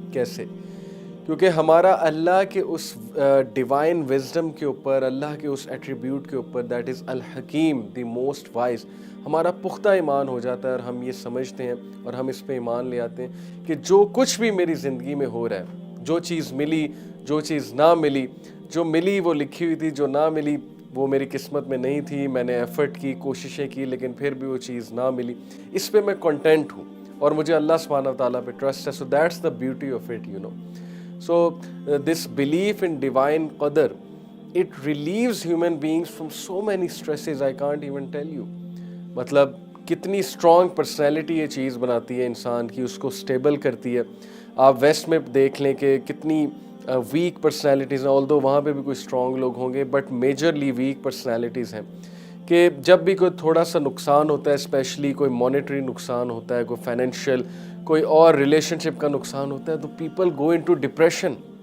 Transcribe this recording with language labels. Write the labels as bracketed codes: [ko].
[ur] کیسے؟ کیونکہ ہمارا اللہ کے اس ڈیوائن وزڈم کے اوپر، اللہ کے اس ایٹریبیوٹ کے اوپر، [en] that is الحکیم، the most wise, [ur] ہمارا پختہ ایمان ہو جاتا ہے، اور ہم یہ سمجھتے ہیں اور ہم اس پہ ایمان لے آتے ہیں کہ جو کچھ بھی میری زندگی میں ہو رہا ہے، جو چیز ملی، جو چیز نہ ملی، جو ملی وہ لکھی ہوئی تھی، جو نہ ملی وہ میری قسمت میں نہیں تھی، میں نے ایفرٹ کی، کوششیں کی، لیکن پھر بھی وہ چیز نہ ملی، اس پہ میں کنٹینٹ ہوں اور مجھے اللہ سبحانہ و تعالیٰ پہ ٹرسٹ ہے. [en] So that's the beauty of it. So this belief in divine qadar, it relieves human beings from so many stresses I can't even tell you. [ur] مطلب کتنی اسٹرانگ پرسنالٹی یہ چیز بناتی ہے انسان کی، اس کو اسٹیبل کرتی ہے. آپ ویسٹ میں دیکھ لیں کہ کتنی ویک پرسنالٹیز ہیں، although وہاں پہ بھی کوئی اسٹرانگ لوگ ہوں گے، [en] but majorly weak personalities [ur] ہیں. کہ جب بھی کوئی تھوڑا سا نقصان ہوتا ہے، اسپیشلی کوئی مانیٹری نقصان ہوتا ہے، کوئی فائنینشیل، کوئی اور ریلیشن شپ کا نقصان ہوتا ہے، تو [en] People go into depression.